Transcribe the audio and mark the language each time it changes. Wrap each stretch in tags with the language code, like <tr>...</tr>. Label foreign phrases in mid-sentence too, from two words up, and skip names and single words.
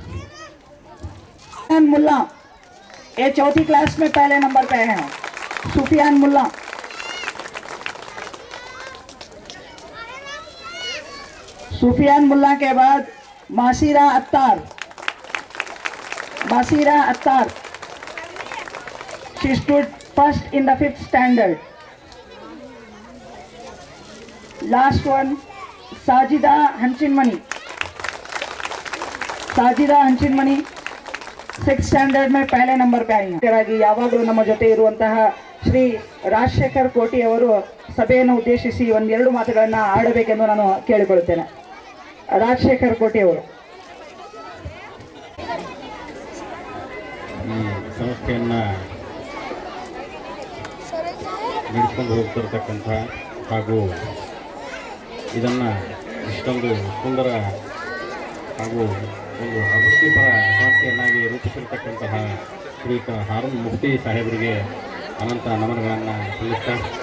<hi>मुल्ला, ये चौथी क्लास में पहले नंबर पे आए हैं. सुफियान मुल्ला, के बाद मासीरा अत्तार,</hi> <en>she stood first in the 5th standard. Last one,</en> <hi>साजिदा हंचिनमणि, 6th ಸ್ಟ್ಯಾಂಡರ್ಡ್ में पहले नंबर पे आई हैं.</hi> <kn>ಯಾವಾಗಲೂ ನಮ್ಮ ಜೊತೆ ಇರುವಂತಹ ಶ್ರೀ ರಾಜಶೇಖರ್ ಕೋಟಿ ಅವರು ಸಭೆಯನ್ನು ಉದ್ದೇಶಿಸಿ ಒಂದೆರಡು ಮಾತುಗಳನ್ನು ಆಡಬೇಕೆಂದು ನಾನು ಕೇಳಿಕೊಳ್ಳುತ್ತೇನೆ. ರಾಜಶೇಖರ್ ಕೋಟಿ ಅವರು. ಈ ಸಂಸ್ಥೆಯನ್ನು ನಡೆಸ್ಕೊಂಡು ಹೋಗ್ತಿರ್ತಕ್ಕಂಥ ಹಾಗೂ ಇದನ್ನು ಇಷ್ಟೊಂದು ಸುಂದರ ಹಾಗೂ ಒಂದು ಅಭಿವೃದ್ಧಿಪರ ಸಂಸ್ಥೆಯನ್ನಾಗಿ ರೂಪಿಸಿರ್ತಕ್ಕಂತಹ ಶ್ರೀಯುತ ಹಾರೂನ್ ಮುಫ್ತಿ ಸಾಹೇಬರಿಗೆ ಅನಂತ ನಮನಗಳನ್ನು ಸಲ್ಲಿಸ್ತಾ</kn>